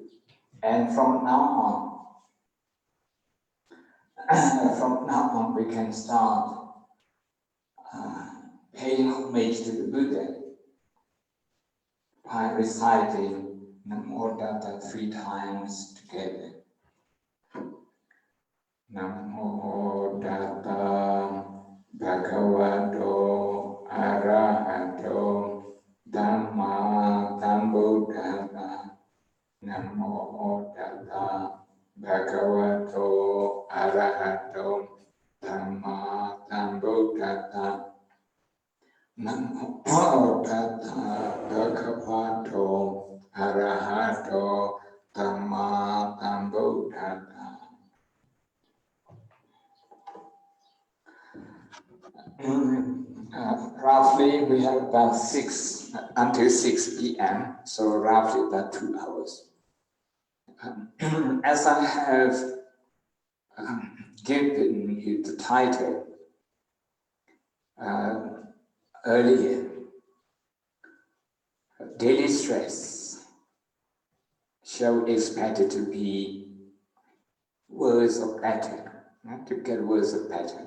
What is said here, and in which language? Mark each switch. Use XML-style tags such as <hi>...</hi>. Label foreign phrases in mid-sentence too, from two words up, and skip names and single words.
<en>And from now on, we can start paying homage to the Buddha by reciting</en> <pi>Namo Tassa</pi> <en>3 times together.</en> <pi>Namo Tassa Bhagavato Arahato Dhamma Sambuddhassa. Namo Tassa Bhagavato Arahato Dhamma Sambuddhassa. Namo Tassa Bhagavato Arahato Dhamma Sambuddhassa.</pi> <en>Roughly, we have about 6 until 6 p.m., so roughly about 2 hours. As I have given you the title earlier, daily stress, shall we expect it to be words of pattern, to get words of pattern.</en>